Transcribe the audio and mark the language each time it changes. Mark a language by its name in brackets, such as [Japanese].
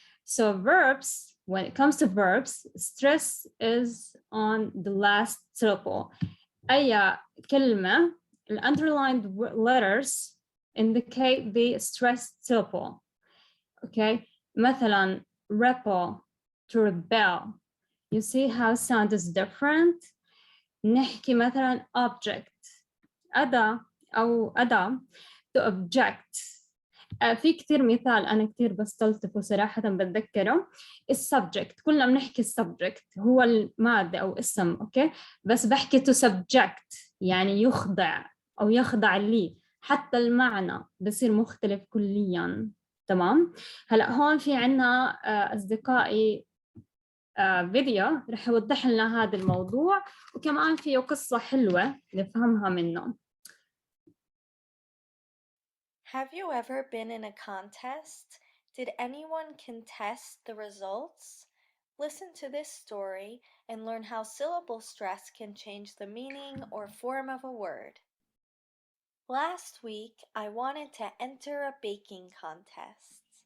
[English] So verbs, when it comes to verbs, stress is on the last syllable. أي كلمة the underlined letters indicate the stressed syllable. Okay. مثلا rebel to rebel. You see how sound is different. [Arabic] نحكي مثلا object أداة أو أداة to object. في كتير مثال أنا كتير بستلطفه صراحة بتذكره. السبجكت كلنا بنحكي السبجكت هو المادة أو اسم. أوكي. بس بحكي to subject يعني يخضع أو يخضع لي، حتى المعنى بصير مختلف كليا. تمام. هلأ هون في عنا أصدقائي فيديو رح يوضح لنا هذا الموضوع، وكمان فيه قصة حلوة نفهمها منه. [English] Have you ever been in a contest? Did anyone contest the results? Listen to this story and learn how syllable stress can change the meaning or form of a word. Last week, I wanted to enter a baking contest.